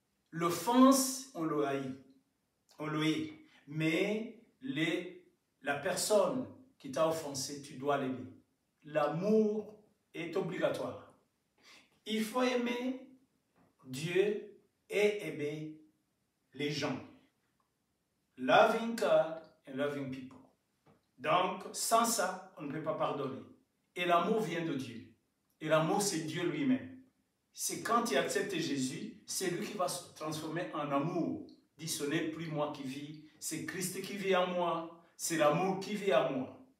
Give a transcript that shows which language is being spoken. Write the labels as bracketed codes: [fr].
[fr] L'offense, on le haït, on le hait. Mais la personne qui t'a offensé, tu dois l'aimer. L'amour est obligatoire. Il faut aimer Dieu et aimer les gens. [en] Loving God and loving people. [fr] Donc, sans ça, on ne peut pas pardonner. Et l'amour vient de Dieu. Et l'amour, c'est Dieu lui-même. C'est quand tu acceptes Jésus, c'est lui qui va se transformer en amour. Dis, ce n'est plus moi qui vis, c'est Christ qui vit en moi, c'est l'amour qui vit en moi.